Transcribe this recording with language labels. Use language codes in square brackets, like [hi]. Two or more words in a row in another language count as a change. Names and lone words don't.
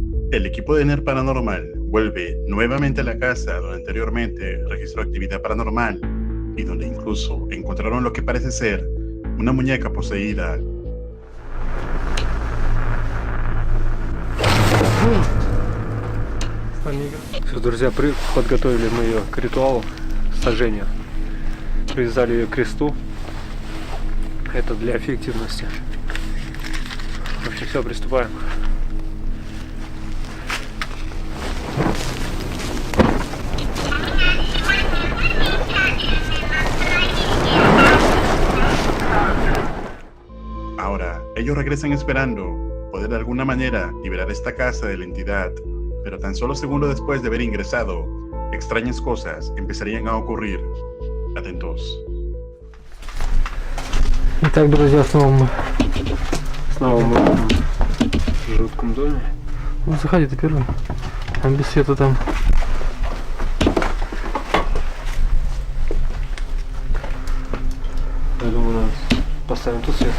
[es] El equipo de NER Paranormal vuelve nuevamente a la casa donde anteriormente registró actividad paranormal y donde incluso encontraron lo que parece ser una muñeca poseída. [ru] Все, друзья, подготовили мы ее к ритуалу сожжения. Привязали ее к кресту. Это для эффективности. В общем, все, приступаем. [es] Ahora, ellos regresan esperando poder de alguna manera liberar esta casa de la entidad, pero tan solo segundos después de haber ingresado, extrañas cosas empezarían a ocurrir. Atentos. [ru] Итак, друзья, снова мы в жутком доме. Ну, заходи ты первым. Там без света там. Я думаю, поставим тут свет.